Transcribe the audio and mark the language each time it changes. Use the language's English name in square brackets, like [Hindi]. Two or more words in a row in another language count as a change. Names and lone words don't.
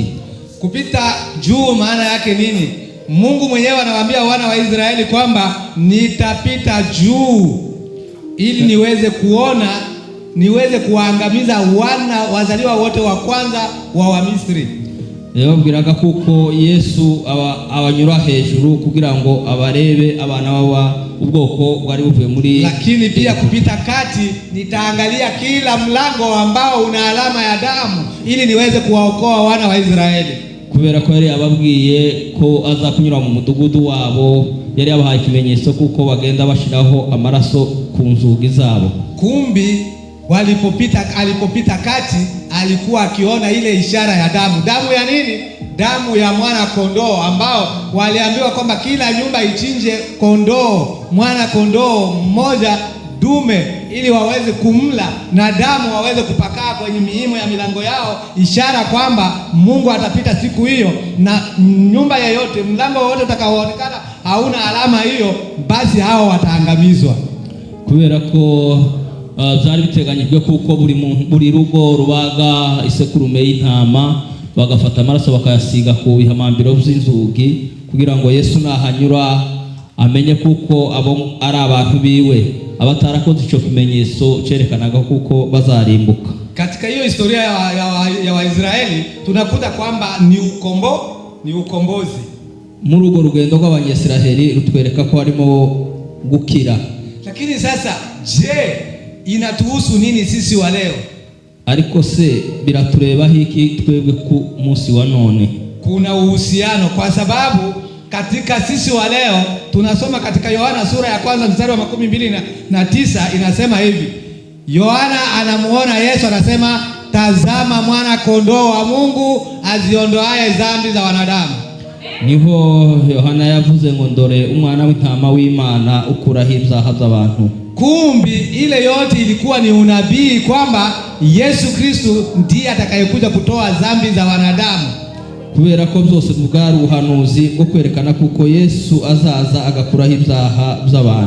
[Swahili] Kupita juu maana yake nini? Mungu mwenyewe anawaambia wana wa Israeli kwamba nitapita juu ili niweze kuona, niweze kuangamiza wazaliwa wote wa kwanza wa Misri. [Kinyarwanda] Yababwiraga kuko Yesu abanyura hejuru kugira ngo abarebe abana baba ubwoko bwari buvuye muri. [Swahili] Lakini pia kupita kati, nitaangalia kila mlango ambao una alama ya damu ili niweze kuwaokoa wana wa Israeli. [Kinyarwanda] Kubera ko yari ababwiye ko aza kunyura mu mudugudu wabo, yari abahaye ikimenyetso kuko bagenda bashiraho amaraso ku nzugi zabo. [Swahili] Kumbi alipopita kati alikuwa akiona ile ishara ya damu. Damu ya nini? Damu ya mwana kondoo, ambao waliambiwa kwamba kila nyumba ichinje kondoo, mwana kondoo mmoja dume, ili waweze kumla na damu waweze kupakaa kwenye miimo ya milango yao, ishara kwamba Mungu atapita siku hiyo, na nyumba yoyote, mlango wote utakaoonekana hauna alama hiyo, basi hao wataangamizwa. [Kinyarwanda] Kubera ko byari biteganyijwe kuko buri rugo rubaga isekurume y'intama, bagafata amaraso bakayasiga ku bihamambiro by'inzugi kugira ngo Yesu nahanyura amenye kuko abo ari abantu biwe. Abatarakoze icyo kimenyetso cyerekanaga kuko bazarimbuka. [Swahili] Katika hiyo historia ya Waisraeli tunakuta kwamba ni ukombozi. [Kinyarwanda] Muri urwo rugendo rw'Abanyesiraheli rutwereka ko harimo gukira. [Swahili] Lakini sasa je, inatuhusu nini sisi wa leo? [Kinyarwanda] Ariko se biratureba hiki twebwe ku munsi wa none? [Swahili] Kuna uhusiano, kwa sababu katika sisi wa leo tunasoma katika Yohana sura ya kwanza mstari wa 29 inasema hivi. Yohana anamuona Yesu, anasema tazama mwana kondoo wa Mungu aziondoaye dhambi za wanadamu. [Kinyarwanda] Niho Yohana yavuze ngo ndore umwana w'intama w'Imana ukuraho ibyaha by'abantu. [Swahili] Kumbi ile yote ilikuwa ni unabii kwamba Yesu Kristo ndiye atakayekuja kutoa dhambi za wanadamu. [Kinyarwanda] Kubera ko byose bwari ubuhanuzi bwo kwerekana kuko Yesu azaza agakuraho ibyaha by'abantu.